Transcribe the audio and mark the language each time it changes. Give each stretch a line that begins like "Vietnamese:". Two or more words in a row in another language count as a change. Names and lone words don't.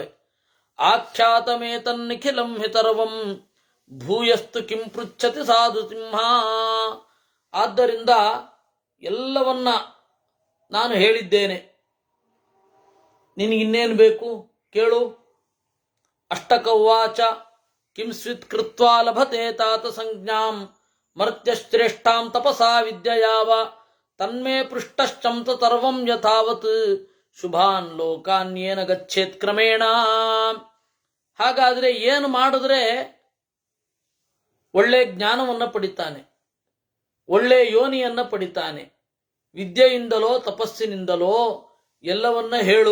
Sanskrit: ಆಖ್ಯಾತಮೇತನ್ನಿಖಿಲಂ ಹಿತರವಂ ಭೂಯಸ್ತು ಕಿಂ ಪೃಚ್ಛತಿ ಸಾಧು ಸಿಂಹ.
Kannada: ಆದ್ದರಿಂದ ಎಲ್ಲವನ್ನ ನಾನು ಹೇಳಿದ್ದೇನೆ, ನಿನಗಿನ್ನೇನು ಬೇಕು ಕೇಳು.
Sanskrit: ಅಷ್ಟಕವಾಚ ಕಿಂ ಸ್ವಿತ್ ಕೃತ್ವಾ ಲಭತೆ ತಾತ ಸಂಜ್ಞಾಂ ಮರ್ತ್ಯಶ್ರೇಷ್ಠಾಂ ತಪಸಾ ವಿದ್ಯಯಾವ ತನ್ಮೇ ಪೃಷ್ಟಶ್ಚಂತ ಸರ್ವಂ ಯಥಾವತ್ ಶುಭಾನ್ ಲೋಕಾನ್ಯೇನ ಗಚ್ಚೇತ್ ಕ್ರಮೇಣ.
Kannada: ಹಾಗಾದ್ರೆ ಏನು ಮಾಡಿದ್ರೆ ಒಳ್ಳೆ ಜ್ಞಾನವನ್ನ ಪಡಿತಾನೆ, ಒಳ್ಳೆ ಯೋನಿಯನ್ನ ಪಡಿತಾನೆ? ವಿದ್ಯೆಯಿಂದಲೋ ತಪಸ್ಸಿನಿಂದಲೋ ಎಲ್ಲವನ್ನ ಹೇಳು.